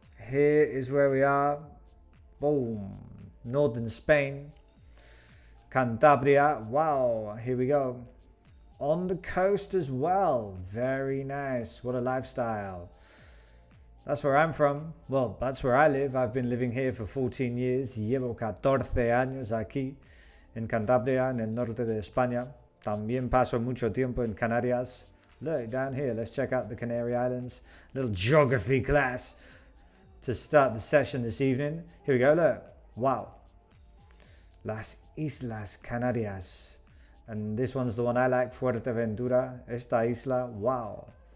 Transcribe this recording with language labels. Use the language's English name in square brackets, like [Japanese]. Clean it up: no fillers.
[English] Here is where we are. Boom. Northern Spain. Cantabria. Wow. Here we go. On the coast as well. Very nice. What a lifestyle. That's where I'm from. Well, that's where I live. I've been living here for 14 years. [Spanish] Llevo 14 años aquí en Cantabria, en el norte de España. También paso mucho tiempo en Canarias. [English] Look, down here, let's check out the Canary Islands. Little geography class to start the session this evening. Here we go, look. Wow. Las Islas Canarias. And this one's the one I like, Fuerteventura. [Spanish] Esta isla, [English] wow.